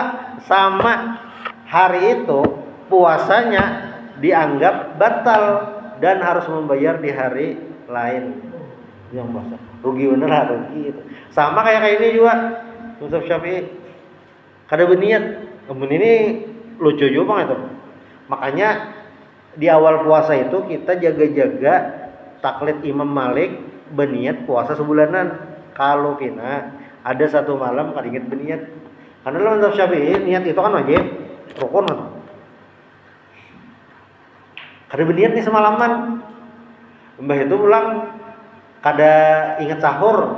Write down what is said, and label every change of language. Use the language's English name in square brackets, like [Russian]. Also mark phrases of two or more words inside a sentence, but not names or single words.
[Indonesian] Sama hari itu puasanya dianggap batal dan harus membayar di hari lain yang puasa. Rugi bener lah, rugi itu. Sama kayak ini juga mazhab Syafi'i. Kada berniat. Ini lucu juga Bang itu. Makanya di awal puasa itu kita jaga-jaga taklid Imam Malik berniat puasa sebulanan. Kalau kena ada satu malam kada ingat berniat. Karena dalam mazhab Syafi'i niat itu kan wajib, rukun atau. Kada berniat nih semalaman. Mbah itu pulang kada ingat sahur.